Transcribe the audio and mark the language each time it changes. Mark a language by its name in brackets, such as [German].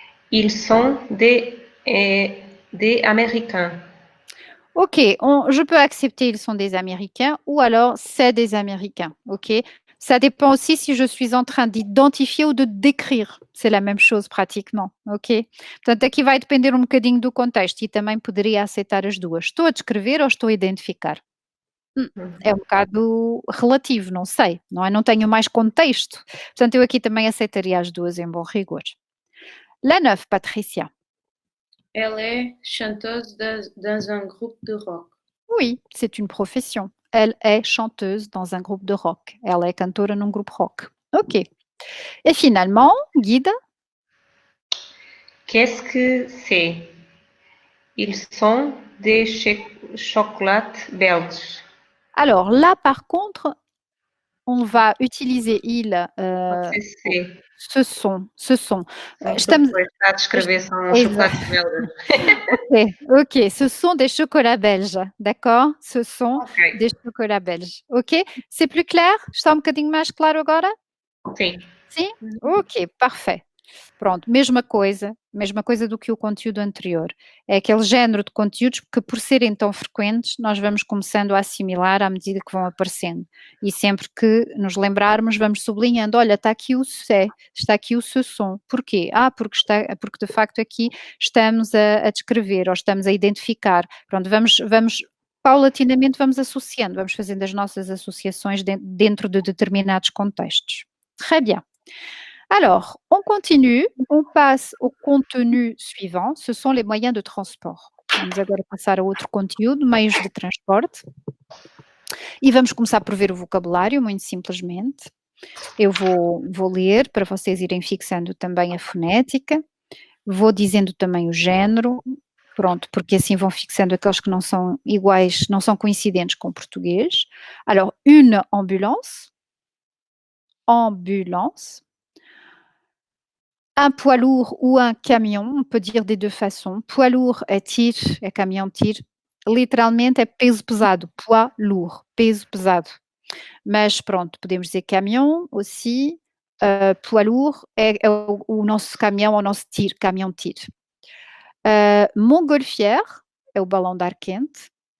[French] Ils sont des Américains. Ok, je peux accepter ils sont des Américains ou alors c'est des Américains. Ok, ça dépend aussi si je suis en train d'identifier ou de décrire. C'est la même chose praticamente. [Portuguese] Ok, portanto aqui vai depender um bocadinho do contexto e também poderia aceitar as duas. Estou a descrever ou estou a identificar? É um bocado relativo, não sei, não é? Não tenho mais contexto. Portanto, eu aqui também aceitaria as duas em bom rigor. [French] La 9, Patricia. Elle est chanteuse dans un groupe de rock. Oui, c'est une profession. Elle est chanteuse dans un groupe de rock. Elle est [Portuguese] cantora num [French] groupe rock. Ok. Et finalement, Guide. Qu'est-ce que c'est? Ils sont des chocolates belges. Alors là, par contre, on va utiliser il. C'est. Ce sont. [Portuguese] Estamos a descrever são chocolates belgas. [French] Ok, ce sont des chocolats belges, d'accord? Ce sont des chocolats belges. Ok? C'est plus clair? [Portuguese] Está um bocadinho mais claro agora? Sim. Sim? Ok, parfait. Pronto, mesma coisa do que o conteúdo anterior. É aquele género de conteúdos que, por serem tão frequentes, nós vamos começando a assimilar à medida que vão aparecendo. E sempre que nos lembrarmos, vamos sublinhando: olha, está aqui o c'est, está aqui o ce sont. Porquê? Porque de facto aqui estamos a descrever ou estamos a identificar. Pronto, vamos paulatinamente vamos associando, vamos fazendo as nossas associações dentro de determinados contextos. [French] Très bien. Alors, on continue, on passe au contenu suivant, ce sont les moyens de transport. [Portuguese] Vamos agora passar a outro conteúdo, meios de transporte. E vamos começar por ver o vocabulário, muito simplesmente. Eu vou ler para vocês irem fixando também a fonética. Vou dizendo também o género, pronto, porque assim vão fixando aqueles que não são iguais, não são coincidentes com o português. [French] Alors, une ambulance. Ambulance. Un poids lourd ou un camion, on peut dire des deux façons. [Portuguese] Poids lourd é tir, é caminhão tir. Literalmente é peso pesado, poids lourd, peso pesado. Mas pronto, podemos dizer caminhão aussi. Poids lourd é o nosso caminhão, o nosso tir, caminhão tir. Montgolfière é o balão de ar quente.